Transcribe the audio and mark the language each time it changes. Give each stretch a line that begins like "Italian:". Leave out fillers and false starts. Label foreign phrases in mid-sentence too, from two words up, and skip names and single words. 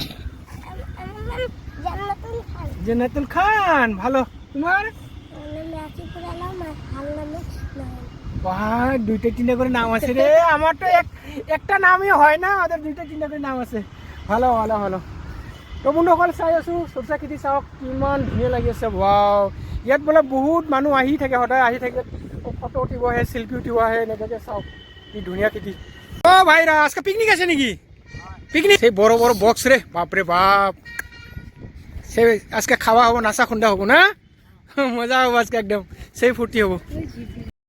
Bangla: জান্নাতুল খান জান্নাতুল খান ভালো তোমার নাকি পুরা নাম ভাল নামে বাহ দুইটা তিনটা করে নাম আছে রে আমার তো একটা নামই হয় না ওদের দুইটা তিনটা করে নাম আছে ভালো
Assamese: ভালো ভালো তো বন্ধুসকল চাই আছোঁ সৰচা খেতি চাওক কিমান ধুনীয়া লাগি আছে ৱাও ইয়াত বোলে বহুত মানুহ আহি থাকে সদায় আহি থাকে ফটো উঠিব আহে চেলফি উঠিব আহে এনেকৈ চাওক কি ধুনীয়া খেতি
Bangla: ও ভাইরা আজকে পিকনিক আছে নাকি পিকনিক সেই বড় বড় বক্স রে বাপরে বাপ সেই আজকে খাওয়া হবো নাচা খুন্দা হবো না মজা হবো আজকে একদম সেই ফুর্তি হবো